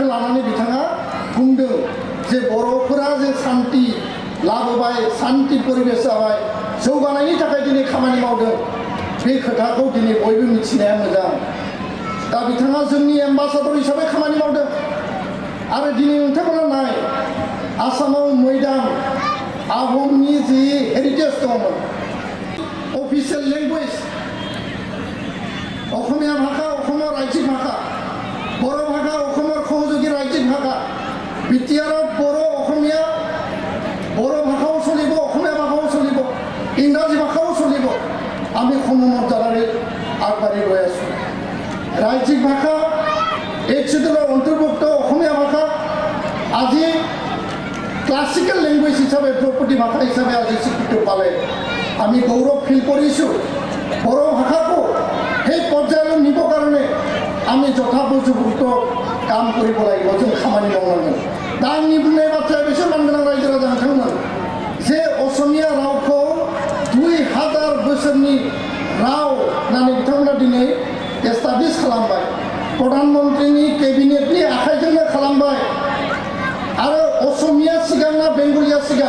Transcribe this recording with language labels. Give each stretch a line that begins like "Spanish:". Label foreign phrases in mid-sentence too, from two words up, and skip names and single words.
Bodo: लानानै बिथाङा बुंदों जे बर'फोरा जे शान्ति लाबोबाय शान्ति परिबेश जाबाय जौगानायनि थाखाय दिनै खामानि मावदों बे खोथाखौ दिनै बयबो मिथिनाया मोजां दा बिथाङा जोंनि एम्बासाडर हिसाबै खामानि मावदों आरो दिनै नोंथांमोना नाय आसामाव मैदाम आहमनि जि हेरिटेज दंमोन
English: official language
Assamese: অসমীয়া ভাষা অসমৰ ৰাজ্যিক ভাষা বড়ো ভাষা অসমৰ সহযোগী ৰাজ্যিক ভাষা বিটিআৰত বড়ো ভাষাও চলিব অসমীয়া ভাষাও চলিব ইংৰাজী ভাষাও চলিব আমি সমমৰ্যাদাৰে আগবাঢ়ি গৈ আছোঁ ৰাজ্যিক ভাষা এই শিডিউলৰ অন্তৰ্ভুক্ত অসমীয়া ভাষা আজি
English: classical language
Assamese: হিচাপে ধ্ৰুপদী ভাষা হিচাপে আজি স্বীকৃতি পালে আমি গৌৰৱ ফিল কৰিছোঁ বড়ো ভাষাকো সেই পৰ্যায়লৈ নিবৰ কাৰণে আমি যথোপযুক্ত কাম কৰিব লাগিব
Bodo: जों खामानि मावनांगोन दा आंनि बुंनाय बाथ्राया बेसो मानगोनां रायजो राजा नोंथांमोन जे असमिया रावखौ 2000 बोसोरनि राव होननानै बिथांमोना दिनै एस्टाब्लिश खालामबाय प्रधानमन्त्रिनि केबिनेटनि आखाइजोंनो खालामबाय आरो असमिया सिगां ना बेंगलिया